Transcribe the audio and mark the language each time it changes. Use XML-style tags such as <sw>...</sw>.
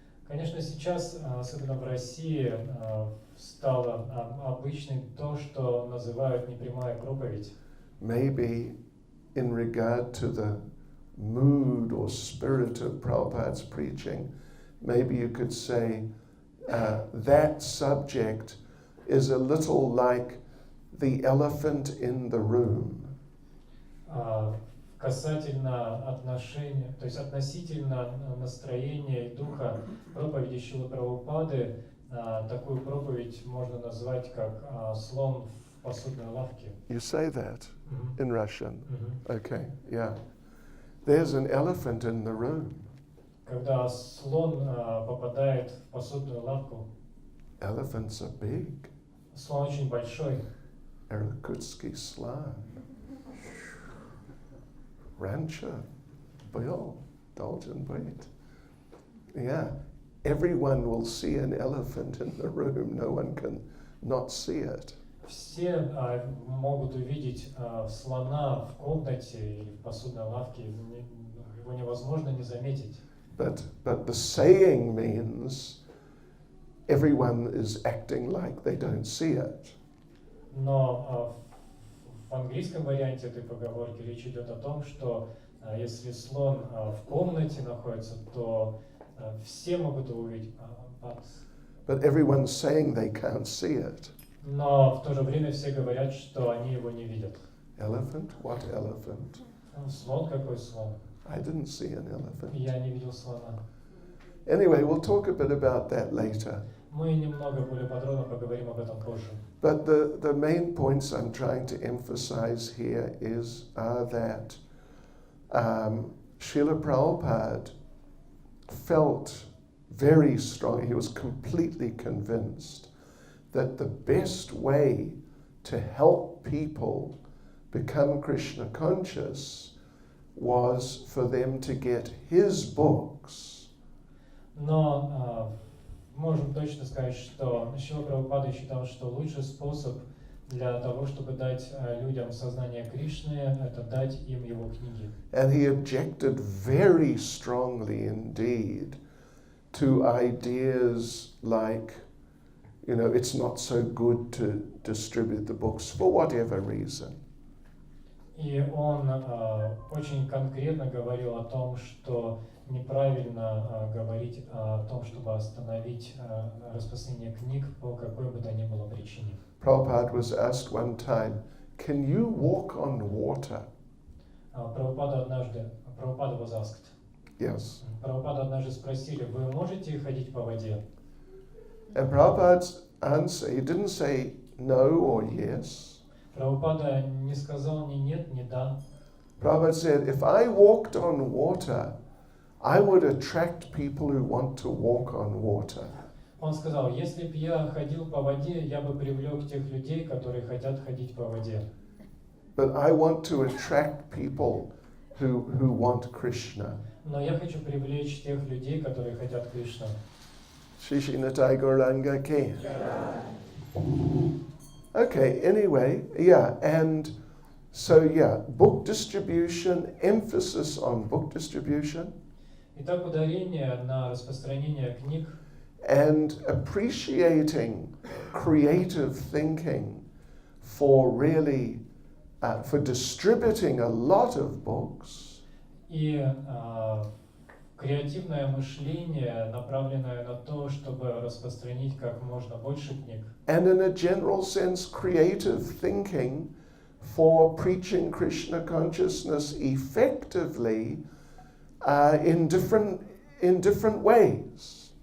<ru>Конечно, сейчас, особенно в России, стало обычным то, что называют непрямая проповедь.</ru> <en>Maybe in regard to the mood or spirit of Prabhupada's preaching, maybe you could say that subject is a little like the elephant in the room.</en> <ru>Касательно отношения, то есть относительно настроения и духа проповеди Шрилы Прабхупады, такую проповедь можно назвать как слон в посудной лавке.</ru> <en>You say that in Russian? Okay, yeah. There's an elephant in the room.</en> <ru>Когда слон попадает в посудную лавку,</ru> <en>Elephants are big.</en> <ru>слон очень большой. Irkutsk slán. Rancher, Bill, Dalton, wait.</ru> <en>Yeah, everyone will see an elephant in the room. No one can not see it.</en> <ru>Все могут увидеть слона в комнате или в посудной лавке. Его невозможно не заметить.</ru> <en>But the saying means everyone is acting like they don't see it.</en> <ru>Но в английском варианте этой поговорки речь идет о том, что если слон в комнате находится, то все могут его увидеть.</ru> <en>But everyone's saying they can't see it.</en> <ru>Но в то же время все говорят, что они его не видят.</ru> <en>Elephant? What elephant?</en> <ru>Слон какой слон?</ru> <en>I didn't see an elephant.</en> <ru>Я не видел слона.</ru> <en>Anyway, we'll talk a bit about that later.</en> <ru>Мы немного более подробно поговорим об этом позже.</ru> <en>But the main points I'm trying to emphasize here are that Srila Prabhupada felt very strong, he was completely convinced that the best way to help people become Krishna conscious was for them to get his books.</en> <ru>Но можем точно сказать, что Шрила Прабхупада считал, что лучший способ для того, чтобы дать людям сознание Кришны, это дать им его книги.</ru> <en>And he objected very strongly indeed to ideas like, it's not so good to distribute the books for whatever reason.</en> <ru>И он очень конкретно говорил о том, что неправильно говорить о том, чтобы остановить распространение книг по какой бы то ни было причине.</ru> <en>Prabhupada was asked one time, can you walk on water? Prabhupada was asked. Yes.</en> <ru>Prabhupada однажды спросили, вы можете ходить по воде?</ru> <en>And Prabhupada's answer, he didn't say no or yes.</en> <ru>Прабхупада не сказал ни нет, ни да.</ru> <en>Prabhupada said, if I walked on water, I would attract people who want to walk on water.</en> <ru>Он сказал, если бы я ходил по воде, я бы привлек тех людей, которые хотят ходить по воде.</ru> <en>But I want to attract people who want Krishna.</en> <ru>Но я хочу привлечь тех людей, которые хотят Кришну.</ru> <sa>Shri Nitai Gauranga Ki.</sa> <en>Okay, anyway, and so book distribution, emphasis on book distribution.</en> <ru>Итак, ударение на распространение книг.</ru> <en>And appreciating creative thinking for really, for distributing a lot of books.</en> <ru>И креативное мышление, направленное на то, чтобы распространить как можно больше книг.</ru> <en>And in a general sense, creative thinking for preaching Krishna consciousness effectively in different ways.</en>